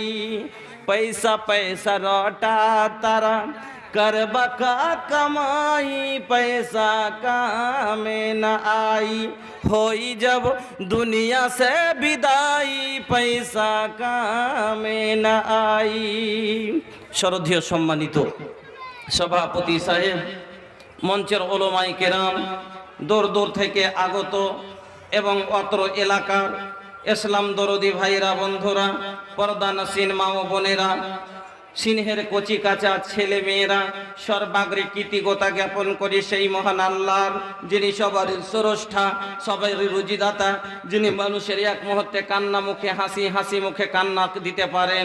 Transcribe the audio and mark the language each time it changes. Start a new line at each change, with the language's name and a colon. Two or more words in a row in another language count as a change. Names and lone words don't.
Bhojpuri: पैसा पैसा रोटा तारा करबा का कमाई, पैसा काम न आई। होई जब दुनिया से विदाई, पैसा काम न आई।
Bangla: শ্রদ্ধেয় সম্মানিত সভাপতি সাহেব, মঞ্চের ওলামায়ে কেরাম, দূর দূর থেকে আগত এবং অত্র এলাকার ইসলাম দরদি ভাইরা, বন্ধুরা, পর্দানসীন মা ও বোনেরা, সিংহের কচি কাঁচা ছেলে মেয়েরা, সর্বাগ্রে কৃতজ্ঞতা জ্ঞাপন করি সেই মহান আল্লাহর, যিনি সবার স্রষ্টা, সবাই রুজিদাতা, যিনি মানুষের এক মুহূর্তে কান্না মুখে হাসি, হাসি মুখে কান্না দিতে পারেন।